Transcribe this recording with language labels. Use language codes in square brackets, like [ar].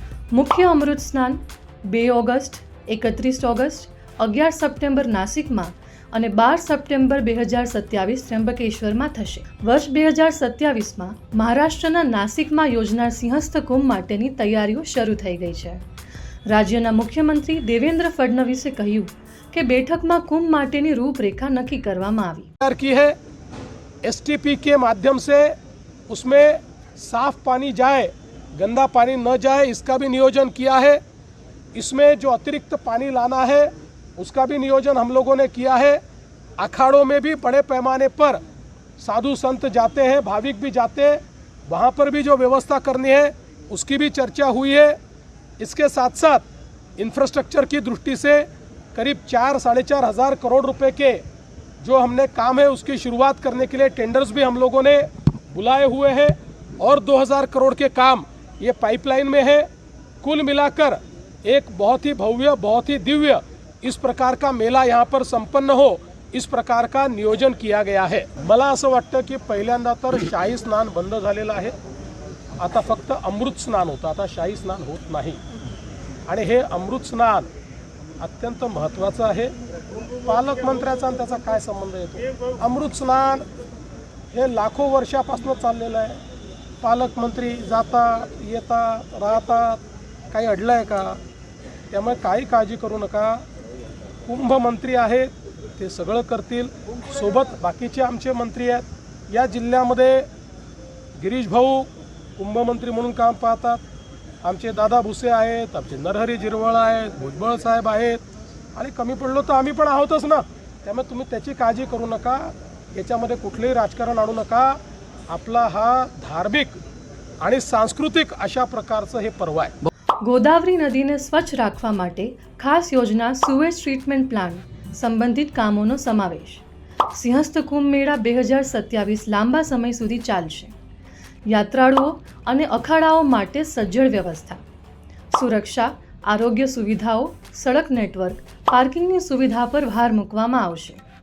[gu] મુખ્ય અમૃત સ્નાન 2 August, 31 August, 11 September નાસિકમાં અને 12 સપ્ટેમ્બર 2027 ત્ર્યંબકેશ્વરમાં થશે. વર્ષ 2027માં મહારાષ્ટ્રના નાસિકમાં યોજનાર સિંહસ્થ કુંભ માટેની તૈયારીઓ શરૂ થઈ ગઈ છે. રાજ્યના મુખ્યમંત્રી દેવેન્દ્ર ફડણવીસે કહ્યું કે બેઠકમાં કુંभ માટેની રૂપરેखा नक्की કરવામાં આવી [hi] की है. एसटीपी के माध्यम से उसमें साफ पानी जाए, गंदा पानी न जाए, इसका भी नियोजन किया है. इसमें जो अतिरिक्त पानी लाना है उसका भी नियोजन हम लोगों ने किया है. अखाड़ों में भी बड़े पैमाने पर साधु संत जाते हैं, भाविक भी जाते हैं, वहाँ पर भी जो व्यवस्था करनी है उसकी भी चर्चा हुई है. इसके साथ साथ इंफ्रास्ट्रक्चर की दृष्टि से करीब 4-4.5 हज़ार करोड़ रुपए के जो हमने काम है उसकी शुरुआत करने के लिए टेंडर्स भी हम लोगों ने बुलाए हुए हैं और 2,000 करोड़ के काम ये पाइपलाइन में है. कुल मिलाकर एक बहुत ही भव्य, बहुत ही दिव्य इस प्रकार का मेला यहाँ पर संपन्न हो, इस प्रकार का नियोजन किया गया है. [mr] मला असं वाटतं की पहिल्यांदा तर शाही स्नान बंद झालेलं आहे. आता फक्त अमृत स्नान होतं, आता शाही स्नान होत नाही. आणि हे अमृत स्नान अत्यंत महत्त्वाचं आहे. पालकमंत्र्याचा आणि त्याचा काय संबंध येतो? अमृत स्नान हे लाखो वर्षापासून चाललेलं आहे. पालकमंत्री जातात, येतात, राहतात, काही अडलं आहे का? त्यामुळे काही काळजी करू नका. कुंभमंत्री आहेत, ते सगळं करतील. सोबत बाकीचे आमचे मंत्री आहेत. या जिल्ह्यामध्ये गिरीश भाऊ कुंभमंत्री म्हणून काम पाहतात. आमचे दादा भुसे आहेत, आमचे नरहरी झिरवळ आहेत, भुजबळ साहेब आहेत आणि कमी पडलो तर आम्ही पण आहोतच ना. त्यामुळे तुम्ही त्याची काळजी करू नका. याच्यामध्ये कुठलेही राजकारण आणू नका. आपला हा धार्मिक आणि सांस्कृतिक अशा प्रकारचं हे पर्व आहे. [gu] ગોદાવરી નદીને સ્વચ્છ રાખવા માટે ખાસ યોજના સુએજ ટ્રીટમેન્ટ પ્લાન્ટ સંબંધિત કામોનો સમાવેશ. સિંહસ્થ કુંભ મેળા 2027 લાંબા સમય સુધી ચાલશે. યાત્રાળુઓ અને અખાડાઓ માટે સજ્જડ વ્યવસ્થા, સુરક્ષા, આરોગ્ય સુવિધાઓ, સડક નેટવર્ક, પાર્કિંગની સુવિધા પર ભાર મૂકવામાં આવશે.